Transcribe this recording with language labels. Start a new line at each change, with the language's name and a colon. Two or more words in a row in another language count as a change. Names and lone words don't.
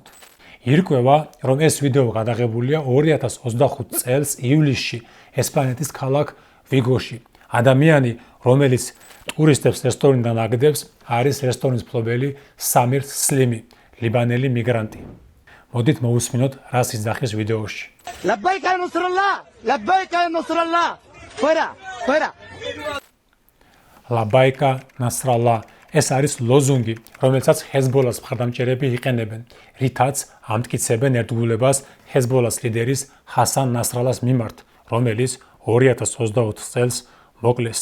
Georgian: ირკვევა, რომ ეს ვიდეო გადაღებულია 2025 წელს ივლისში ესპანეთის ქალაქ ვიგოში. ადამიანი, რომელიც ტურისტებს რესტორნიდან აგდებს, არის რესტორნის მფლობელი სამირ სლიმი, ლიბანელი მიგრანტი. მოდით მოусმინოთ, რას იძახის ვიდეოში.
Arabic: لبيك يا نصر الله لبيك يا نصر الله فورا فورا
Georgian: ლაბაიკა ნასრალა ეს არის ლოზუნგი, რომელსაც ჰეზბოლას მხარდამჭერები იყენებენ, რითაც ამტკიცებენ ერთგულებას ჰეზბოლას ლიდერის ჰასან ნასრალას მიმართ, რომელიც 2024 წელს მოკლეს.